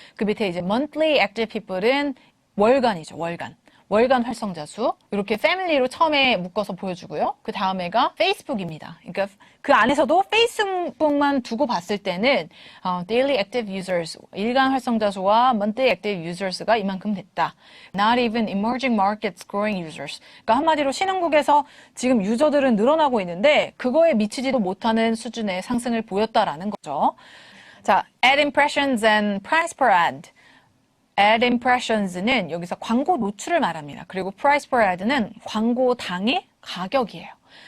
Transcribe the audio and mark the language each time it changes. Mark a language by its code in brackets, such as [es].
[ko] 그 밑에 이제 monthly active people은 월간이죠, 월간. 월간 활성자 수 이렇게 패밀리로 처음에 묶어서 보여주고요. 그 다음에가 페이스북입니다. 그러니까 그 안에서도 페이스북만 두고 봤을 때는 daily active users, 일간 활성자 수와 monthly active users가 이만큼 됐다. [en] Not even emerging markets growing users. [ko] 그러니까 한마디로 신흥국에서 지금 유저들은 늘어나고 있는데 그거에 미치지도 못하는 수준의 상승을 보였다라는 거죠. [en] 자, ad impressions and price per ad. ad impressions는 [ko] 여기서 광고 노출을 말합니다. 그리고 price per ad는 광고당의 가격이에요.